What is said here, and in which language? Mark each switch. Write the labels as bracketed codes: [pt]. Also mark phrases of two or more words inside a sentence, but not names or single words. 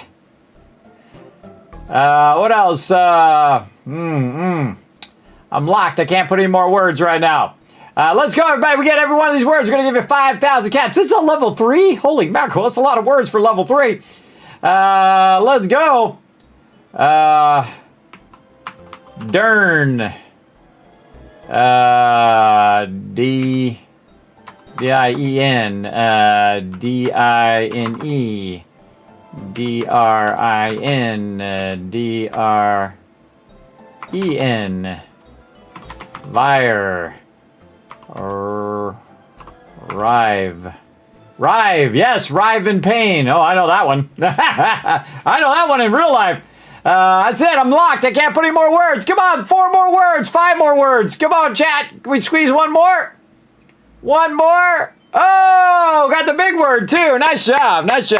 [en] What else? I'm locked. I can't put any more words right now. Let's go, everybody. We get every one of these words. We're going to give you 5,000 caps. This is a level 3? Holy mackerel. That's a lot of words for level 3. Let's go. Dern. D-I-E-N. D-I-N-E. D-R-I-N. D-R-E-N. Vire. Rive. Rive. Yes, rive in pain. Oh, I know that one. I know that one in real life. I said I'm locked. I can't put any more words. Come on, 4 more words, 5 more words. Come on, chat. Can we squeeze one more? One more. Oh, got the big word too. Nice job. Nice job, chat.